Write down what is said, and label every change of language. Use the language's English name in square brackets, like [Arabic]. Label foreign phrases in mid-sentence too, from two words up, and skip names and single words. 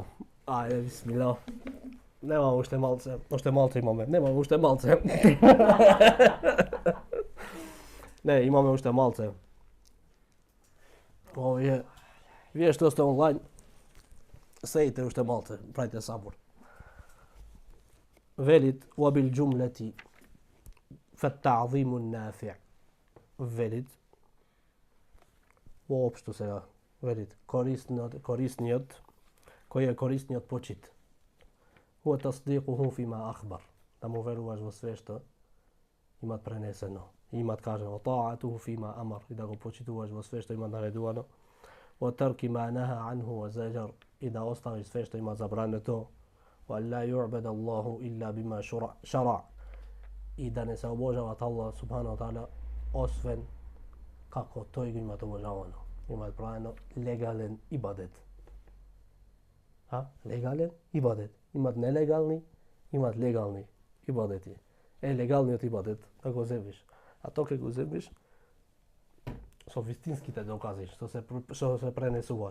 [Macedonian] Ајде, бисмилlah. Нема уште малце имаме. Нема уште малце. Не, имаме уште малце. Овие, вие што сте онлайн, сеите уште малце, правите сабор. Велит, [Arabic] وبال جملة فالتعظيم النافع. [Macedonian] Велит, воопшто сега, велит, корисниот, кој е корисниот почит. [Arabic] هو تصديقه فيما أخبر. [Macedonian] Да му веруваш во све што имат пренесено. Имат кажано, [Arabic] طاعته فيما أمر, [Macedonian] и да го почитуваш во све што има наредувано. [Arabic] وترك ما نهى عنه وزجر, [Macedonian] и да оставиш све што има забрането. [Arabic] ولا يعبد الله إلا بما شرع. [Macedonian] И да не се обожават [Arabic] الله سبحانه وتعالى [Macedonian] освен како тој го имат обожавано. Имат правено легален ибадет. Легален ибадет. Имат нелегални, имат легални ибадети. Легалниот ибадет да го земиш. А тоа ќе го земиш со вистинските докази што се пренесуваат.